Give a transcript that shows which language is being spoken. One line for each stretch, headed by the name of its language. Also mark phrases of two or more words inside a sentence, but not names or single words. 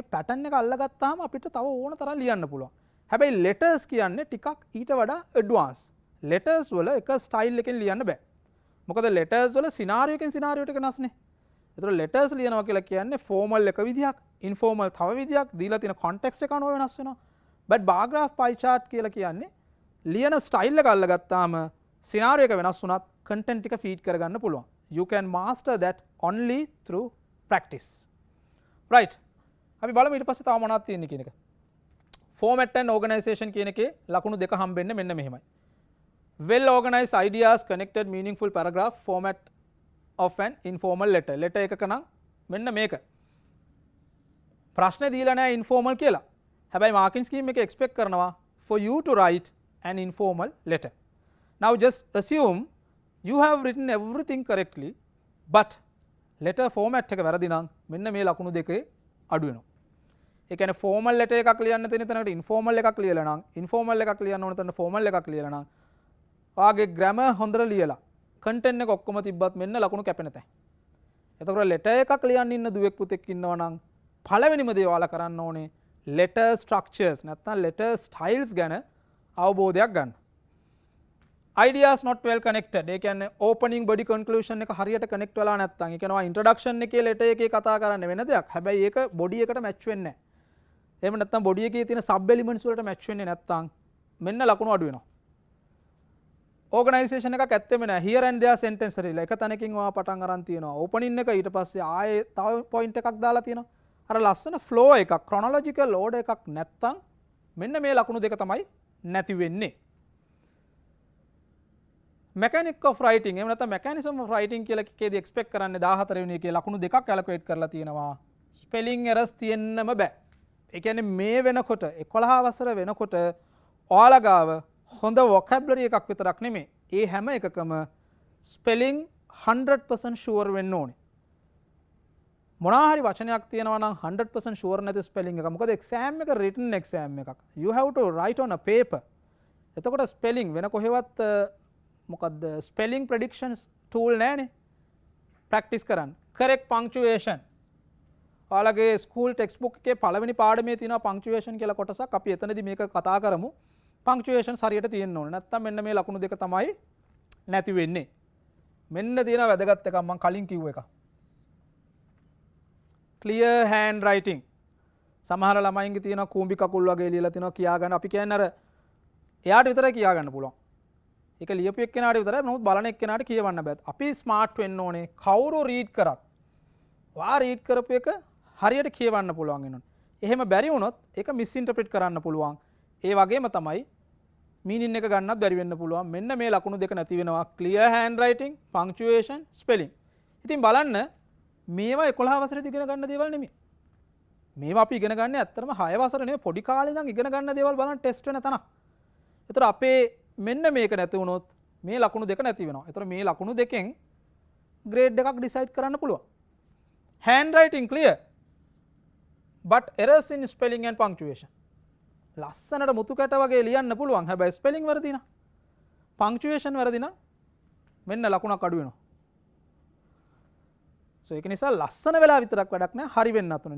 Sinhala: පැටර්න් එක අල්ලගත්තාම අපිට තව ඕන තරම් ලියන්න පුළුවන්. හැබැයි letters කියන්නේ ටිකක් ඊට වඩා advance. letters වල එක style එකෙන් ලියන්න බෑ. මොකද letters වල scenario එකෙන් scenario එකට වෙනස්නේ. ඒතර letters ලියනවා කියලා කියන්නේ formal එක විදියක්, informal තව විදියක්, දීලා තියෙන context එක අනුව වෙනස් වෙනවා.
English: but bar graph pie chart
Sinhala: කියලා කියන්නේ ලියන style එක අල්ලගත්තාම scenario එක වෙනස් වුණත් content ටික feed කරගන්න පුළුවන්.
English: you can master that only through practice. right.
Sinhala: අපි බලමු ඊට පස්සේ තව මොනවද තියෙන්නේ කියන එක.
English: format and organization
Sinhala: කියන එකේ ලකුණු දෙක හම්බෙන්නේ මෙන්න මෙහෙමයි.
English: well organized ideas connected meaningful paragraph format of an informal letter.
Sinhala: letter එකක නම් මෙන්න මේක. ප්‍රශ්නේ දීලා නැහැ informal කියලා. හැබැයි marking scheme එකේ expect කරනවා
English: for you to write an informal letter. now just assume you have written everything correctly but letter format
Sinhala: එක වැරදි නම් මෙන්න මේ ලකුණු දෙකේ අඩු වෙනවා. ඒ කියන්නේ
English: formal letter
Sinhala: එකක් ලියන්න තියෙන තැනකට ඉන්ෆෝමල් එකක් ලියලා නම් ඉන්ෆෝමල් එකක් ලියන්න ඕන තැනට ෆෝමල් එකක් ලියලා නම් ඔයාගේ ග්‍රැමර් හොඳට ලියලා කන්ටෙන්ට් එක ඔක්කොම තිබ්බත් මෙන්න ලකුණු කැපෙන තැන. එතකොට ලෙටර් එකක් ලියන්න ඉන්න දුවෙක් පුතෙක් ඉන්නවා නම් පළවෙනිම දේ ඔයාලා කරන්න ඕනේ
English: letter structures
Sinhala: නැත්නම්
English: letter styles
Sinhala: ගැන අවබෝධයක් ගන්න.
English: ideas not well connected.
Sinhala: ඒ කියන්නේ
English: opening body conclusion
Sinhala: එක හරියට connect වෙලා නැත්නම් ඒ කියනවා introduction එකේ letter එකේ කතා කරන්න වෙන දෙයක්. හැබැයි ඒක body එකට match වෙන්නේ නැහැ. එහෙම නැත්නම් බොඩි එකේ තියෙන
English: sub elements
Sinhala: වලට මැච් වෙන්නේ නැත්නම් මෙන්න ලකුණු අඩු වෙනවා. ඕගනයිසේෂන් එකක් ඇත්තෙම නැහැ.
English: here and there sentence
Sinhala: හරිලා එක තැනකින් ඔයා පටන් අරන් තියෙනවා. ඕපනින් එක ඊට පස්සේ ආයේ තව පොයින්ට් එකක් දාලා තියෙනවා. අර ලස්සන ෆ්ලෝ එකක්
English: chronological order
Sinhala: එකක් නැත්නම් මෙන්න මේ ලකුණු දෙක තමයි නැති වෙන්නේ.
English: mechanic of writing
Sinhala: එහෙම නැත්නම්
English: mechanism of writing
Sinhala: කියලා එකේදී expect කරන්නේ 14 වෙනි එකේ ලකුණු දෙකක් allocate කරලා තියෙනවා.
English: spelling errors
Sinhala: තියෙන්නම බෑ. ඒ කියන්නේ මේ වෙනකොට 11 වසර වෙනකොට ඔයාලා ගාව හොඳ vocabulary එකක් විතරක් නෙමෙයි. ඒ හැම එකකම
English: spelling 100% sure
Sinhala: වෙන්න ඕනේ. මොනවා හරි වචනයක් තියෙනවා නම් 100% sure නැති spelling එක. මොකද exam එක
English: written exam
Sinhala: එකක්.
English: You have to write on a paper.
Sinhala: එතකොට spelling වෙන කොහෙවත් මොකද්ද
English: spelling predictions tool
Sinhala: නැහැනේ. practice කරන්න.
English: correct punctuation.
Sinhala: ඔයාලගේ
English: school textbook
Sinhala: එකේ පළවෙනි පාඩමේ තියෙනවා punctuation කියලා කොටසක්. අපි එතනදී මේක කතා කරමු. punctuation හරියට තියෙන්න ඕනේ. නැත්තම් මෙන්න මේ ලකුණු දෙක තමයි නැති වෙන්නේ. මෙන්න තියෙන වැදගත් එකක් මම කලින් කිව්ව එක.
English: clear hand writing.
Sinhala: සමහර ළමයින්ගේ තියෙන කූඹි කකුල් වගේ ලියලා තිනවා කියා ගන්න. අපි කියන්නේ අර එයාට විතරයි කියා ගන්න පුළුවන්. ඒක ලියපු එක්කෙනාට විතරයි. නමුත් බලන එක්කෙනාට කියවන්න බෑ. අපි ස්මාර්ට් වෙන්න ඕනේ. කවුරු රීඩ් කරත් වා රීඩ් කරපු එක හරියට කියවන්න පුළුවන් වෙනවා. එහෙම බැරි වුණොත් ඒක මිස්ඉන්ටර්ප්‍රිට් කරන්න පුළුවන්. ඒ වගේම තමයි මීනින් එක ගන්නත් බැරි වෙන්න පුළුවන්. මෙන්න මේ ලකුණු දෙක නැති වෙනවා.
English: clear hand writing, punctuation, spelling.
Sinhala: ඉතින් බලන්න මේවා 11 වසරේදී ඉගෙන ගන්න දේවල් නෙමෙයි. මේවා අපි ඉගෙන ගන්න ඇත්තටම 6 වසර නෙමෙයි පොඩි කාලේ ඉඳන් ඉගෙන ගන්න දේවල් බලන්න ටෙස්ට් වෙන තැනක්. ඒතර අපේ මෙන්න මේක නැති වුණොත් මේ ලකුණු දෙක නැති වෙනවා. ඒතර මේ ලකුණු දෙකෙන් ග්‍රේඩ් එකක් ඩිසයිඩ් කරන්න පුළුවන්.
English: hand writing clear but errors in spelling and punctuation.
Sinhala: ලස්සනට මුතු කැට වගේ ලියන්න පුළුවන්. හැබැයි ස්පෙලිං වැරදි නම් punctuation වැරදි නම් මෙන්න ලකුණක් අඩු වෙනවා. so ඒක නිසා ලස්සන වෙලා විතරක් වැඩක් නෑ හරි වෙන්නත් ඕනේ.